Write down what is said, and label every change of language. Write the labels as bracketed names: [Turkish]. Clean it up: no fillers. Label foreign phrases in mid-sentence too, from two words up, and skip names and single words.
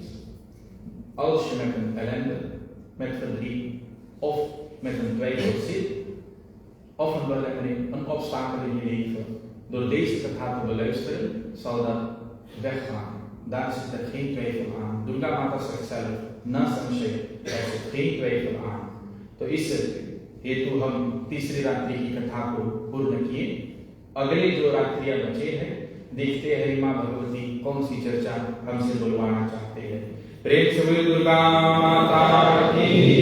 [Dutch] Als je met een ellende, met verdriet of met een twijfel zit, of een belemmering, een obstakel in je leven, door deze kata te beluisteren, zal dat weggaan. Daar zit er geen twijfel aan. Durga Mata zegt zelf, [Sanskrit] न संशय, [Dutch] er zit geen twijfel aan. [Hindi] तो इस हेतु हम तीसरी रात्रि की कथा को पूर्ण किए। अगले जो रात्रियां बचे हैं, देखते हैं माँ भगवती कौन सी चर्चा हमसे बुलवाना चाहते हैं। प्रेम से बोलिए दुर्गा माता की